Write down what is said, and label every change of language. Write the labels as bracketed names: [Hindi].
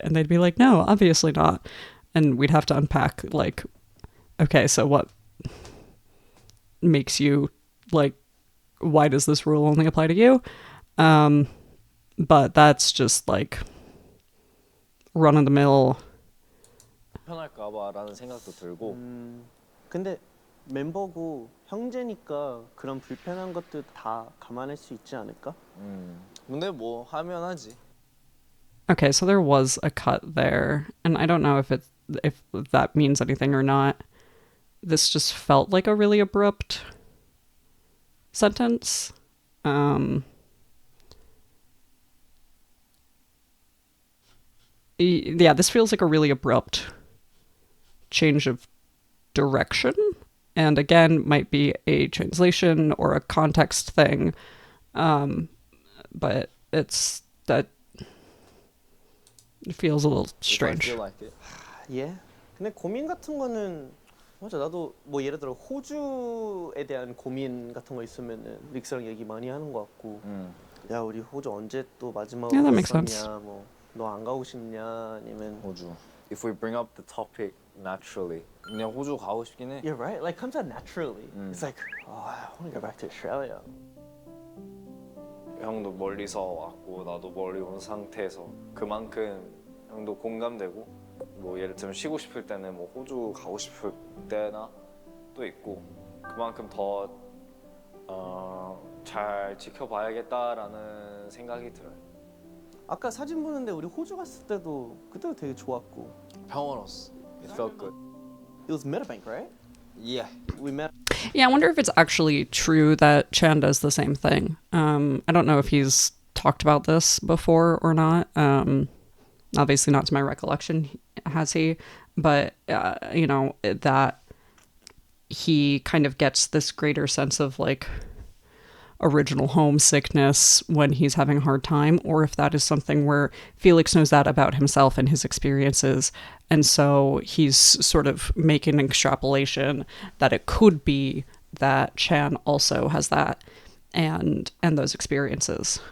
[English] And they'd be like, no, obviously not. And we'd have to unpack, like, okay, so what makes you, like, why does this rule only apply to you? But that's just like run-of-the-mill. [Korean] 편할까봐라는 생각도 들고. 근데 멤버고 형제니까 그런 불편한 것도 다 감안할 수 있지 않을까? 근데 뭐 하면 하지. [English] Okay, so there was a cut there, and I don't know if that means anything or not. This just felt like a really abrupt sentence. Yeah, this feels like a really abrupt change of direction, and again, might be a translation or a context thing, but it's that it feels a little strange. I feel like it. [Korean] 예. 근데 고민 같은 거는 맞아. 나도 뭐 예를 들어 호주에 대한 고민 같은 거 있으면은 릭스랑 얘기 많이 하는 것 같고. 야 우리 호주 언제 또 마지막으로 [English] Yeah, that makes sense. [Korean] 갔었냐, 뭐 너 안 가고 싶냐 아니면 호주. [English] If we bring up the topic naturally, [Korean] 그냥 호주 가고 싶긴 해. [English] Yeah, right. Like comes out naturally. It's like, oh, I want to go back to Australia. [Korean] 형도 멀리서 왔고 나도 멀리 온 상태에서 그만큼 형도 공감되고 뭐 예를 들면 쉬고 싶을 때는 뭐 호주 가고 싶을 때나 또 있고 그만큼 더 잘 지켜봐야겠다라는 생각이 들어요. 아까 사진 보는데 우리 호주 갔을 때도 그때도 되게 좋았고. 평온했어. [English] It felt good. It was Meadowbank, right? Yeah. We met. Yeah, I wonder if it's actually true that Chan does the same thing. I don't know if he's talked about this before or not. Obviously not to my recollection, has he? But, you know, that he kind of gets this greater sense of, like, original homesickness when he's having a hard time, or if that is something where Felix knows that about himself and his experiences, and so he's sort of making an extrapolation that it could be that Chan also has that and those experiences.